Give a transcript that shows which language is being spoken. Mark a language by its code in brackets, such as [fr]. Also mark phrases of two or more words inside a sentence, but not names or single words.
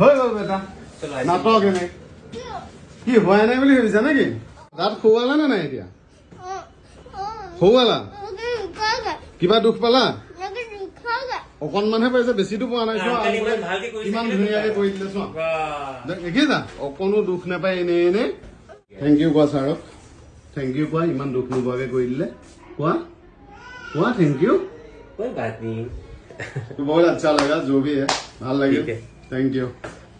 [as] হৈ গ'ল বেটা নাটক এনে কি হোৱাই নাই বুলি ভাবিছা নেকি দাঁত খুৱালা নে নাই এতিয়া খুৱালা কিবা দুখ পালা অকণমানহে পাইছে বেছিটো পোৱা নাই চোৱা কিমান ধুনীয়াকে কৰি দিলে চোৱা দেখিছা অকণো দুখ নাপায় এনেই এনেই [en] thank you [as] কোৱা ছাৰক [en] thank you [as] কোৱা ইমান দুখ নোপোৱাকে কৰি দিলে কোৱা কোৱা [en] thank you [hi] कोई बात नहीं बहुत अच्छा लगा जो भी है [as] ভাল লাগিল [en] thank you